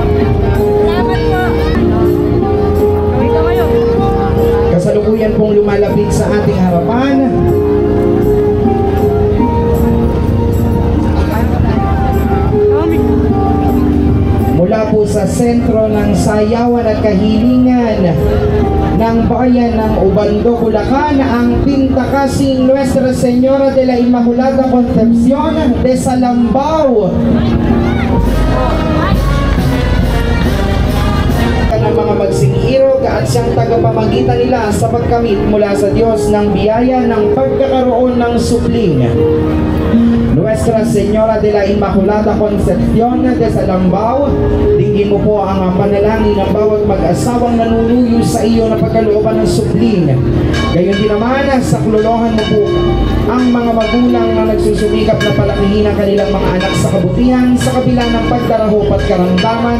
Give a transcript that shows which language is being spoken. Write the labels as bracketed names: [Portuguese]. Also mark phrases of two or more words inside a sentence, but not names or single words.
[Filipino] Kasalukuyan pong lumalapit sa ating harapan mula po sa sentro ng sayawan at kahilingan ng bayan ng Ubando, Bulacan, ang pintakasing Nuestra Señora de la Immaculada Concepcion de Salambao. Ng mga magsingirog at siyang tagapamagitan nila sa pagkamit mula sa Diyos ng biyaya ng pagkakaroon ng supling. Nuestra Señora de la Immaculada Concepcion de Salambao, dinggin mo po ang panalangin ng bawat mag-asawang nanunuyo sa iyo na pagkalooban ng supling. Gayon din naman, saklolohan mo po ang mga magulang na nagsusumikap na palakihin ang kanilang mga anak sa kabutihan sa kabila ng pagdarahop at karamdaman.